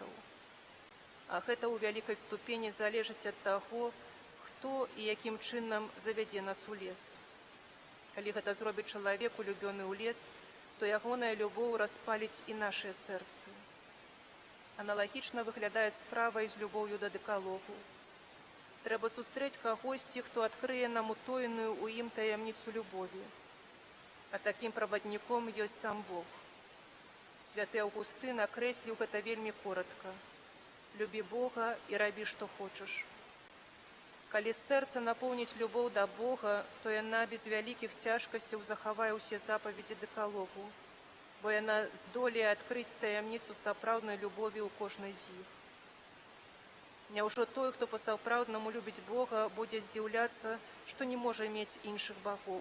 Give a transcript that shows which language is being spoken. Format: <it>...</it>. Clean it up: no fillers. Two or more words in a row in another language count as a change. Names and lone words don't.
<be>А гэта ў вялікай ступені залежыць ад таго, хто і якім чынам завядзе нас у лес. Калі гэта зробіць чалавек, улюбёны ў лес, то ягоная любоў распаліць і нашыя сэрцы.</be> <uk>Аналагічна виглядає справа із любов'ю до декалогу. Треба зустріти когось, хто відкриє нам утоєну у їм таємницю любові. А таким проводником є сам Бог. Святий Августин окреслив це вельми коротко. Люби Бога і роби, що хочеш.</uk> <be>Калі серце наповнить любов до Бога, то яна без вялікіх цяжкасцяў захавае ўсе запаведзі дэкалогу, бо яна здолее адкрыць таямніцу сапраўднай любові ў кожнай з іх. Няўжо той, хто па-сапраўднаму любіць Бога, будзе здзіўляцца, што не можа мець іншых багоў.</be>